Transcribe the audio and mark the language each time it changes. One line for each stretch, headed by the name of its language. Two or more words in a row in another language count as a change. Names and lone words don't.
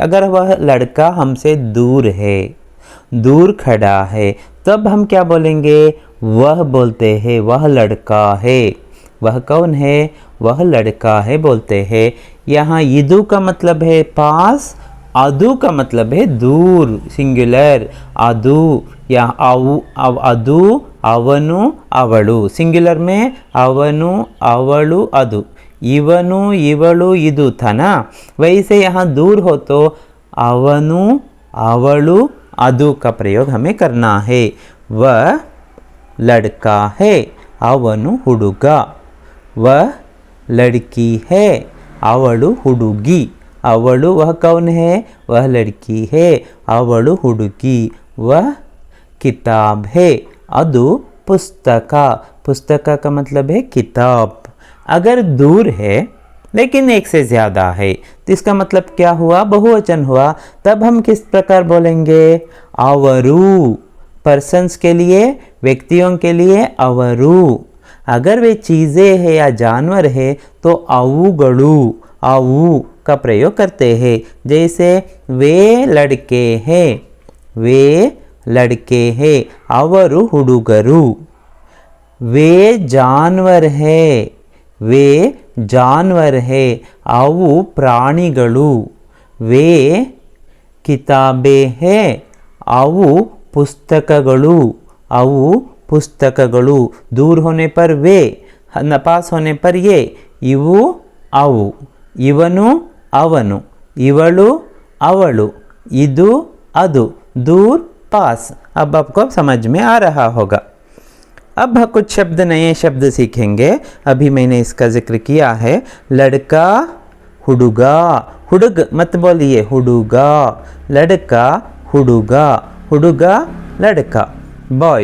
Hindi: अगर वह लड़का हमसे दूर है, दूर खड़ा है, तब हम क्या बोलेंगे? वह बोलते हैं वह लड़का है। वह कौन है? वह लड़का है बोलते हैं। यहाँ इदु का मतलब है पास, अदु का मतलब है दूर, सिंगुलर। अदु या अदु,
Kannada: ಅವನು ಅವಳು,
Hindi: सिंगुलर में
Kannada: ಅವನು ಅವಳು अदु। ಇವನು ಇವಳು ಇದು
Hindi: था ना, वैसे यहाँ दूर हो तो
Kannada: ಅವನು ಅವಳು ಅದು
Hindi: का प्रयोग हमें करना है। वह लड़का है,
Kannada: ಅವನು ಹುಡುಗ।
Hindi: वह लड़की है,
Kannada: ಅವಳು ಹುಡುಗಿ।
Hindi: ಅವಳು वह कौन है? वह लड़की है,
Kannada: ಅವಳು ಹುಡುಗಿ।
Hindi: वह किताब है,
Kannada: ಅದು ಪುಸ್ತಕ।
Hindi: पुस्तक का मतलब है किताब। अगर दूर है लेकिन एक से ज़्यादा है तो इसका मतलब क्या हुआ? बहुवचन हुआ। तब हम किस प्रकार बोलेंगे? अवरु, पर्सन्स के लिए, व्यक्तियों के लिए अवरु। अगर वे चीज़ें हैं या जानवर है तो
Kannada: ಅವುಗಳು, ಅವು
Hindi: का प्रयोग करते हैं। जैसे वे लड़के हैं, वे लड़के हैं,
Kannada: ಅವರು ಹುಡುಗರು।
Hindi: वे जानवर है, वे जानवर है,
Kannada: ಅವು ಪ್ರಾಣಿಗಳು।
Hindi: वे किताबें है,
Kannada: ಅವು ಪುಸ್ತಕಗಳು, ಅವು ಪುಸ್ತಕಗಳು।
Hindi: दूर होने पर वे, पास होने पर ये,
Kannada: ಇವು ಅವು, ಇವನು ಅವನು, ಇವಳು ಅವಳು, ಇದು ಅದು,
Hindi: दूर पास। अब आपको समझ में आ रहा होगा। अब कुछ शब्द, नए शब्द सीखेंगे। अभी मैंने इसका जिक्र किया है। लड़का हुडुगा, हुडुग मत बोलिए, हुडुगा। लड़का
Kannada: ಹುಡುಗ, ಹುಡುಗ
Hindi: लड़का बॉय।